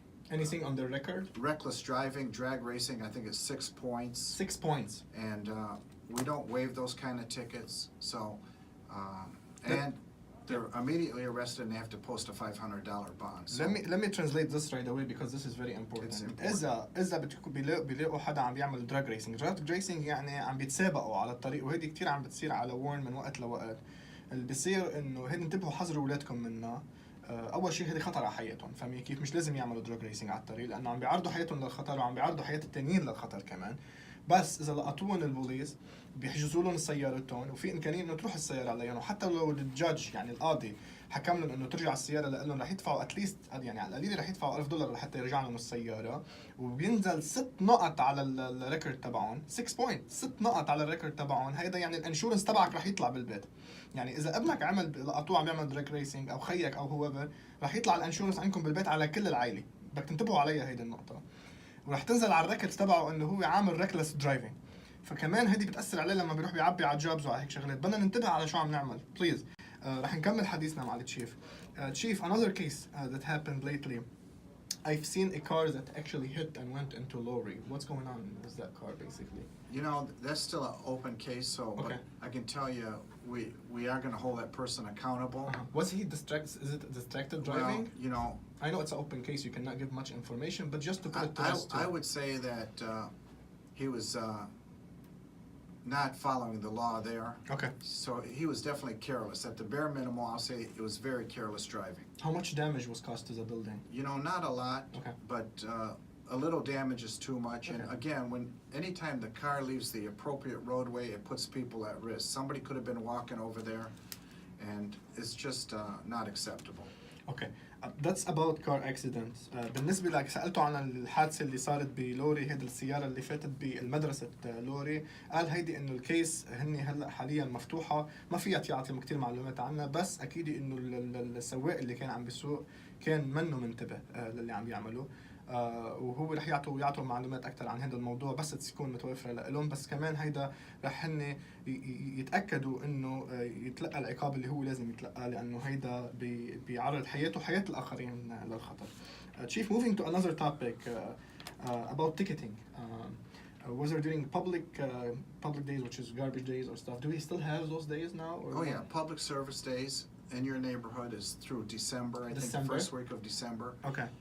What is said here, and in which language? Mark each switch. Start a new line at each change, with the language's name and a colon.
English: anything on the record? Reckless driving, drag racing, I think it's 6 points. 6 points. And we don't waive those kind of tickets. So, and they're immediately arrested and they have to post a $500 bond. So let me translate this right away because this is very important.
Arabic: إذا بيلاقوا حدا عم بيعمل drag racing. drag racing يعني عم بيتسابقوا على الطريق، وهيدي كتير عم بتصير على وورن من وقت لوقت. اللي بيصير إنه هيدي انتبهوا حذروا أولادكم منها. أول شيء هيدي خطر على حياتهم، فاهمين كيف؟ مش لازم يعملوا drag racing على الطريق لأنه عم بيعرضوا حياتهم للخطر وعم بيعرضوا حياة التانيين للخطر كمان. بس إذا لقطوهم البوليس بيحجزوا لهم سيارتهم وفي إمكانية إنه تروح السيارة عليهم، وحتى لو الجادج يعني القاضي حكم لهم إنه ترجع السيارة لهم رح يدفعوا أتليست يعني على القليل رح يدفعوا $1000 لحتى يرجع لهم السيارة، وبينزل 6 نقط على الريكورد تبعهم. 6 بوينت 6 نقط على الريكورد تبعهم. هيدا يعني الانشورنس تبعك رح يطلع بالبيت. يعني إذا ابنك لقطوه عم يعمل دريك ريسينج أو خيك أو هو رح يطلع الانشورنس عندكم بالبيت على كل العائلة. بدك تنتبهوا عليها هيدي النقطة. ورح تنزل على الريكورد تبعه انه هو عامل ريكلس درايفنج، فكمان هدي بتاثر عليه لما بيروح بيعبي على جوبز وعلى هيك شغلات. بدنا ننتبه على شو عم نعمل بليز. رح نكمل حديثنا مع التشيف.
English: Chief, another case that happened lately. I've seen a car that actually hit and went into a lorry. What's going on with that car basically? That's still an open case, so but I can tell you we are going to hold that person accountable. Was he distracted? Is it distracted driving? Well, I know it's an open case, you cannot give much information, but just to put it to us I would say that he was not following the law there. Okay. So he was definitely careless. At the bare minimum, I'll say it was very careless driving. How much damage was caused to the building? Not a lot, but a little damage is too much. And again, anytime the car leaves the appropriate roadway, it puts people at risk. Somebody could have been walking over there, and it's just not acceptable. Okay. That's about car accidents.
Arabic: بالنسبة لك سألته عن الحادثة اللي صارت بلوري، هيدي السيارة اللي فاتت بالمدرسة لوري. قال هيدي إنه الكيس هني هلا حاليا مفتوحة، ما فيها تعطي كتير معلومات عنها، بس أكيد إنه السواق اللي كان عم بيسوق كان منه منتبه للي عم يعمله. وهو رح يعطوا معلومات أكثر عن هذا الموضوع بس تكون متوفرة لهم. بس كمان هيدا رح هن يتأكدوا إنه يتلقى العقاب اللي هو لازم يتلقاه، لأنه هيدا بيعرض حياته وحياة الآخرين للخطر.
English: Chief, moving to another topic about ticketing. Whether during public days, which is garbage days or stuff, do we still have those days now? Or yeah, public service days in your neighborhood is through December. I think the first week of December. Okay.